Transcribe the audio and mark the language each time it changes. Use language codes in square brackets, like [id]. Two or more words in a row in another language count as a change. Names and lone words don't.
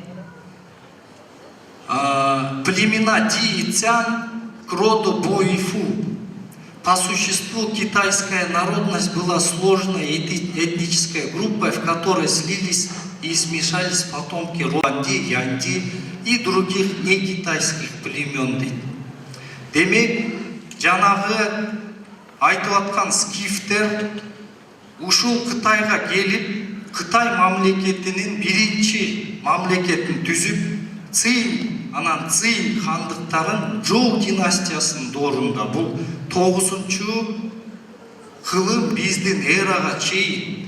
[ru] Племена Ди и Цян к роду Боифу. По существу китайская народность была сложной этнической группой, в которой слились и смешались потомки Руанди, Янди и других некитайских племен. [ky] Демек, жанагы айтып аткан скифтер ушул Кытайга келип, Кытай мамлекетинин биринчи мамлекетин түзүп, анан Цин хандыктарын Жоу династиясынын доорунда, бул 9-кылым биздин эрага чейин.